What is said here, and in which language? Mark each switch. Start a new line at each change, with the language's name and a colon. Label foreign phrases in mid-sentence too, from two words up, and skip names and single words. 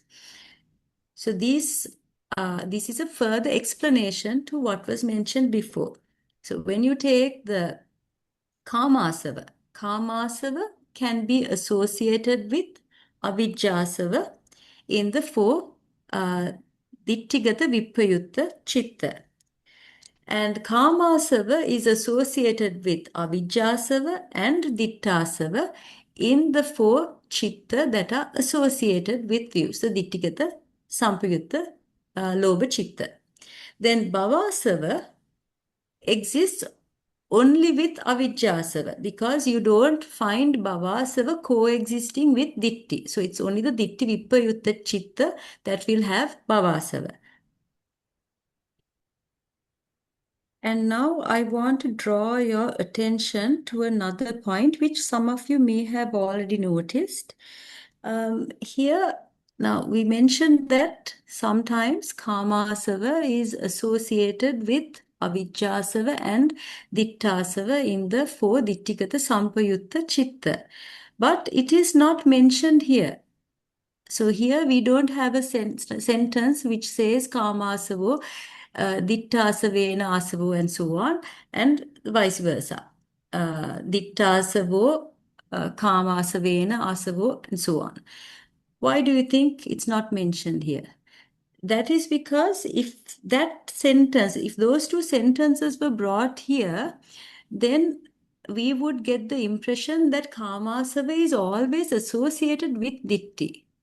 English: So this is a further explanation to what was mentioned before. So when you take the kāmasava can be associated with avijjāsava in the 4
Pali: ditthigata vipayutta chitta.
English: And kāmasava is associated with avijjāsava and ditthāsava in the 4 chitta that are associated with views.
Pali: So ditthigata sampayutta lobha chitta.
English: Then bhavasava exists only with avijjāsava, because you don't find bhavasava coexisting with ditti. So it's only the
Pali: ditti vipayutta chitta
English: that will have bhavasava. And now I want to draw your attention to another point which some of you may have already noticed. Here, now we mentioned that sometimes kāmasava is associated with avijjāsava and ditthāsava in the 4
Pali: ditthikata sampayutta chitta.
English: But it is not mentioned here. So here we don't have a sentence which says
Pali: kāmasavo, ditthāsavena āsavo,
English: and so on, and vice versa.
Pali: Ditthāsavo, kāmasavena āsavo,
English: and so on. Why do you think it's not mentioned here? That is because if those 2 sentences were brought here, then we would get the impression that kāmasava is always associated with ditti.